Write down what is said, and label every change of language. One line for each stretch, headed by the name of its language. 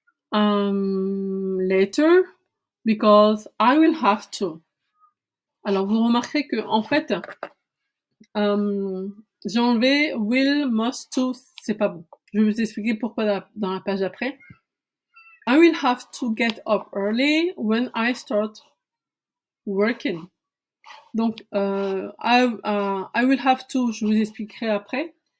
English: Later, because I will have to.
French: Alors vous remarquerez que en fait j'ai enlevé will, must, to, c'est pas bon. Je vais vous expliquer pourquoi dans la page d'après.
English: I will have to get up early when I start working.
French: Donc,
English: I will have to,
French: je vous expliquerai après.